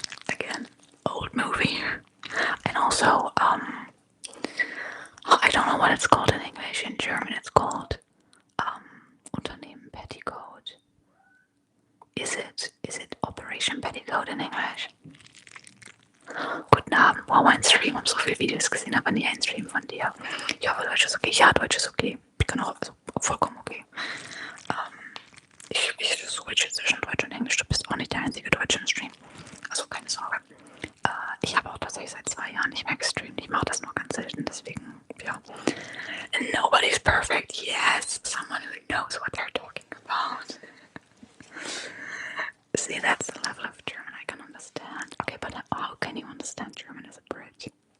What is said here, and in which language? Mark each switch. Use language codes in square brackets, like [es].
[en] Again, old movie. And also, I don't know what it's called in English. In German, it's called Unternehmen Petticoat. Is it Operation Petticoat in English? [de] Guten Abend, wow, ein Stream, hab so viele Videos gesehen, aber nie einen Stream von dir. Ja, aber Deutsch ist okay. Ja, Deutsch ist okay. Ich kann auch, also vollkommen okay. Ich switche zwischen Deutsch und Englisch. Du bist auch nicht der einzige Deutsche im Stream. Also keine Sorge. Ich habe auch tatsächlich seit 2 Jahren nicht mehr gestreamt. Ich mache das nur ganz selten, deswegen, ja. [en] And nobody's perfect. Yes, someone who knows what they're talking about. See, that's the level of German I can understand. Okay, but how can you understand German as a bridge?